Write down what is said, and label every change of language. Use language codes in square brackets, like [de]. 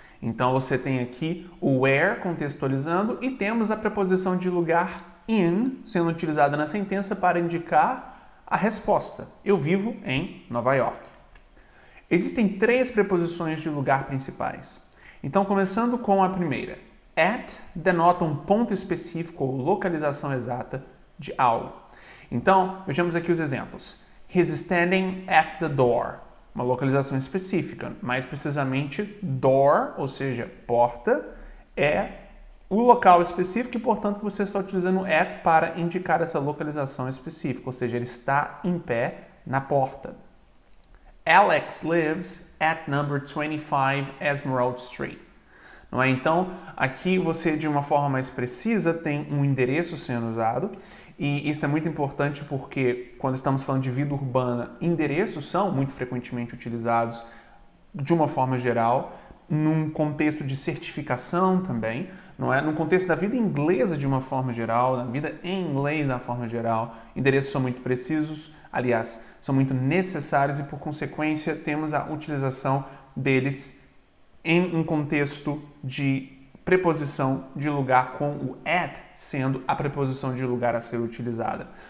[pt] Então você tem aqui o where contextualizando e temos a preposição de lugar in sendo utilizada na sentença para indicar a resposta. Eu vivo em Nova York. Existem três preposições de lugar principais. Então, começando com a primeira. At denota um ponto específico ou localização exata de algo. Então, vejamos aqui os exemplos. [en] He's standing at the door. [pt] Uma localização específica, mais precisamente door, ou seja, porta, é o local específico e, portanto, você está utilizando at para indicar essa localização específica, ou seja, ele está em pé na porta. [en] Alex lives at number 25 Esmeralda Street. [pt] Não é? Então, aqui você, de uma forma mais precisa, tem um endereço sendo usado, e isso é muito importante porque, quando estamos falando de vida urbana, endereços são muito frequentemente utilizados de uma forma geral, num contexto de certificação também, não é? No contexto da vida inglesa de uma forma geral, da vida em inglês de uma forma geral, endereços são muito precisos, aliás, são muito necessários e, por consequência, temos a utilização deles em um contexto de preposição de lugar com o at sendo a preposição de lugar a ser utilizada.